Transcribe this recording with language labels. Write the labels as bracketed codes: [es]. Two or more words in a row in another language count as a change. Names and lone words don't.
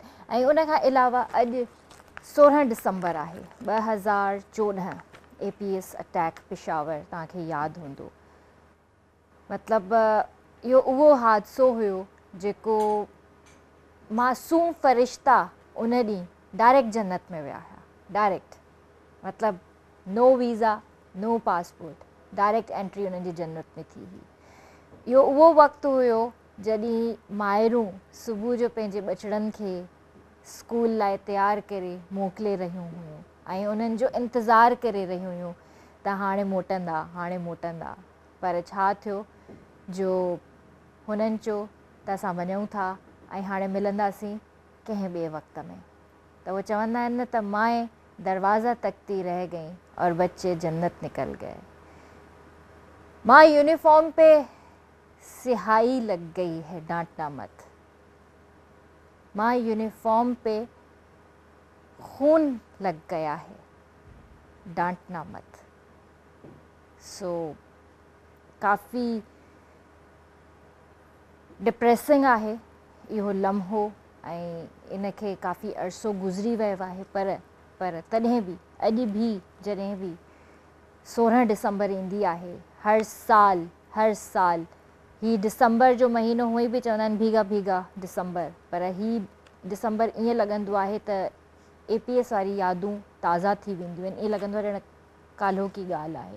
[sd] ऐं उन खां अलावा अॼु 16 डिसंबर आहे 2014, APS अटैक पेशावर, तव्हांखे यादि हूंदो। मतिलबु इहो उहो हादसो हुयो जेको मासूम फ़रिश्ता उन ॾींहुं डायरेक्ट जन्नत में विया हुआ, डायरेक्ट। मतिलबु [en] no visa, no passport, direct entry [sd] उन्हनि जी जन्नत में थी हुई। इहो उहो वक़्तु हुयो जॾहिं माइरूं सुबुह जो पंहिंजे ॿचिड़नि खे स्कूल लाइ तयारु करे मोकिले रहियूं हुयूं ऐं उन्हनि जो इंतज़ारु करे रहियूं हुयूं त हाणे मोटंदा, हाणे मोटंदा। पर छा थियो जो हुननि चयो त असां वञूं था ऐं हाणे मिलंदासीं कंहिं ॿिए वक़्त में। त उहे चवंदा आहिनि न त [ur] مائے دروازہ تکتی رہ گئی اور بچے جنت نکل گئے. ماں یونیفارم پہ سیاہی لگ گئی ہے، ڈانٹنا مت. ماں یونیفارم پہ خون لگ گیا ہے، ڈانٹنا مت. [sd] सो काफ़ी डिप्रेसिंग आहे इहो लम्हो ऐं इनखे काफ़ी अरसो गुज़री वियो आहे। पर तॾहिं बि अॼु बि जॾहिं बि 16 डिसंबर ईंदी आहे, हर साल ही डिसंबर जो महीनो हुई बि चवंदा आहिनि [ur] بھیگا بھیگا دسمبر, [sd] पर ही डिसंबर ईअं लॻंदो आहे त APS वारी यादूं ताज़ा थी वेंदियूं आहिनि, ईअं लॻंदो आहे ॼण काल्हो की ॻाल्हि आहे।